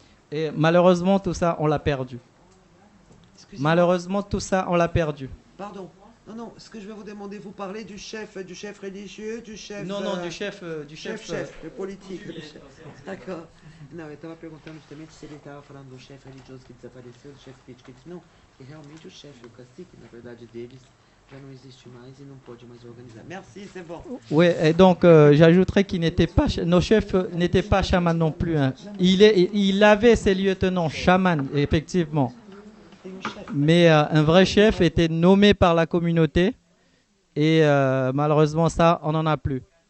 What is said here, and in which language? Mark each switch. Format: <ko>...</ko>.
<fr>Et malheureusement, tout ça, on l'a perdu. Malheureusement, tout ça, on l'a perdu. Pardon. Non, ce que je vais vous demander, vous parlez du chef religieux, du chef... Non, du chef... le politique. D'accord.</fr> <pt>Não, eu estava perguntando justamente se ele estava falando do chefe religioso que desapareceu, do chefe político. Ele disse, não, que realmente o chefe, o cacique, na verdade, deles, já não existe mais e não pode mais organizar.</pt> <fr>Merci, c'est bon. Oui, et donc j'ajouterais qu'il n'était pas, nos chefs n'étaient pas chamans non plus. Hein. Il avait ses lieutenants chamans, effectivement. Mais un vrai chef était nommé par la communauté et malheureusement ça, on n'en a plus.</fr>